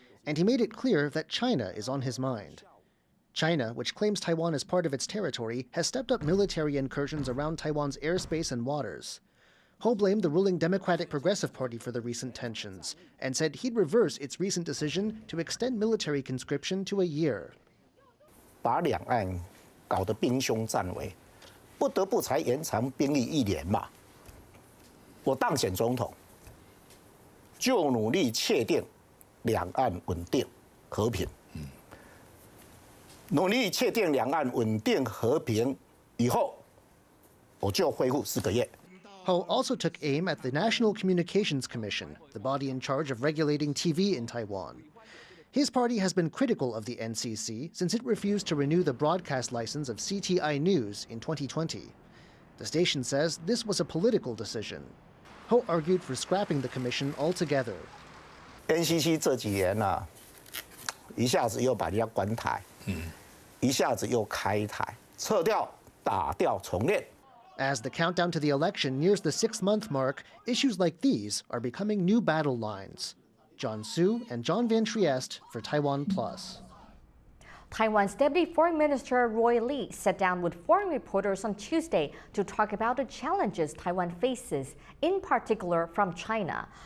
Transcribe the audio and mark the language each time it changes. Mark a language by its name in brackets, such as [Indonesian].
[English] And he made it clear that China is on his mind. China, which claims Taiwan as part of its territory, has stepped up military incursions around Taiwan's airspace and waters. Hou blamed the ruling Democratic Progressive Party for the recent tensions and said he'd reverse its recent decision to extend military conscription to a year. [Chinese] 把两岸搞得兵凶战危，不得不才延长兵役1年嘛。我当选总统，就努力确定两岸稳定和平。努力确定两岸稳定和平以后，我就恢复4个月。 [English] Hou also took aim at the National Communications Commission, the body in charge of regulating TV in Taiwan. His party has been critical of the NCC since it refused to renew the broadcast license of CTI News in 2020. The station says this was a political decision. Ho argued for scrapping the commission altogether. [Chinese] NCC 这几年啊，一下子又把人家关台，一下子又开台，撤掉、打掉、重练。 [English] As the countdown to the election nears the 6-month mark, issues like these are becoming new battle lines. John Su and John Van Trieste for TaiwanPlus. Taiwan's Deputy Foreign Minister Roy Lee sat down with foreign reporters on Tuesday to talk about the challenges Taiwan faces, in particular from China.